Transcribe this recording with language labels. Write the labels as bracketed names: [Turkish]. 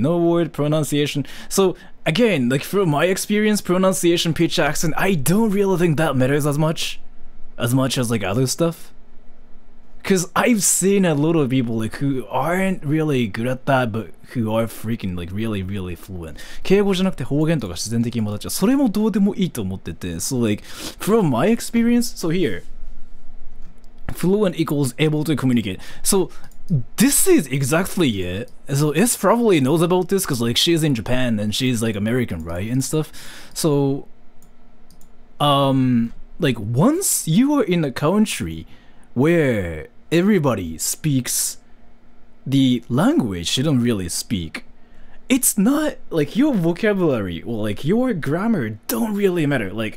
[English] No word, pronunciation. So, again, like, from my experience, pronunciation, pitch, accent, I don't really think that matters as much as, like, other stuff. Because I've seen a lot of people, like, who aren't really good at that, but who are freaking, like, really, really fluent. [Japanese] 敬語じゃなくて方言とか自然的に戻っちゃう。それもどうでもいいと思ってて。 [English] So, like, from my experience, so here. fluent equals able to communicate. So this is exactly it. So S probably knows about this because like she's in Japan and she's like American, right, and stuff. So like once you are in a country where everybody speaks the language you don't really speak, it's not like your vocabulary or like your grammar don't really matter.